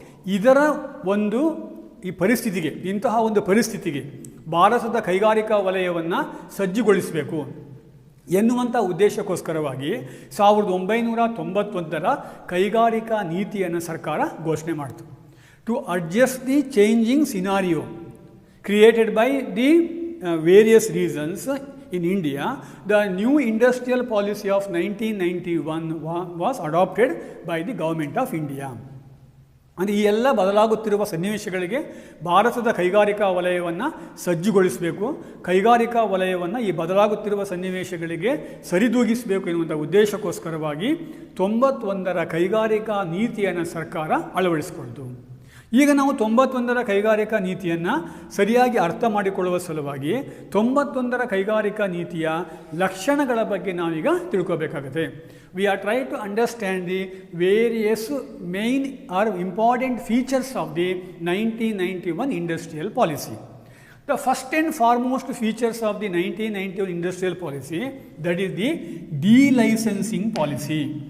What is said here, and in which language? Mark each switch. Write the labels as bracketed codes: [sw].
[kn] ಇದರ ಒಂದು ಈ ಪರಿಸ್ಥಿತಿಗೆ, ಇಂತಹ ಒಂದು ಪರಿಸ್ಥಿತಿಗೆ ಭಾರತದ ಕೈಗಾರಿಕಾ ವಲಯವನ್ನು ಸಜ್ಜುಗೊಳಿಸಬೇಕು ಎನ್ನುವಂಥ ಉದ್ದೇಶಕ್ಕೋಸ್ಕರವಾಗಿ 1991ರ ಕೈಗಾರಿಕಾ ನೀತಿಯನ್ನು ಸರ್ಕಾರ ಘೋಷಣೆ ಮಾಡಿತು. [en] To adjust the changing scenario created by the various reasons in India, the new industrial policy of 1991 was adopted by the government of India. [kn] ಅಂದರೆ ಈ ಎಲ್ಲ ಬದಲಾಗುತ್ತಿರುವ ಸನ್ನಿವೇಶಗಳಿಗೆ ಭಾರತದ ಕೈಗಾರಿಕಾ ವಲಯವನ್ನು ಸಜ್ಜುಗೊಳಿಸಬೇಕು, ಕೈಗಾರಿಕಾ ವಲಯವನ್ನು ಈ ಬದಲಾಗುತ್ತಿರುವ ಸನ್ನಿವೇಶಗಳಿಗೆ ಸರಿದೂಗಿಸಬೇಕು ಎನ್ನುವಂಥ ಉದ್ದೇಶಕ್ಕೋಸ್ಕರವಾಗಿ 91ರ ಕೈಗಾರಿಕಾ ನೀತಿಯನ್ನು ಸರ್ಕಾರ ಅಳವಡಿಸಿಕೊಂಡಿತು. ಈಗ ನಾವು 91ರ ಕೈಗಾರಿಕಾ ನೀತಿಯನ್ನು ಸರಿಯಾಗಿ ಅರ್ಥ ಮಾಡಿಕೊಳ್ಳುವ ಸಲುವಾಗಿ 91ರ ಕೈಗಾರಿಕಾ ನೀತಿಯ ಲಕ್ಷಣಗಳ ಬಗ್ಗೆ ನಾವೀಗ ತಿಳ್ಕೋಬೇಕಾಗುತ್ತೆ. [en] We are try to understand the various main or important features of the 1991 industrial policy. The first and foremost features of the 1991 industrial policy, that is the delicensing policy.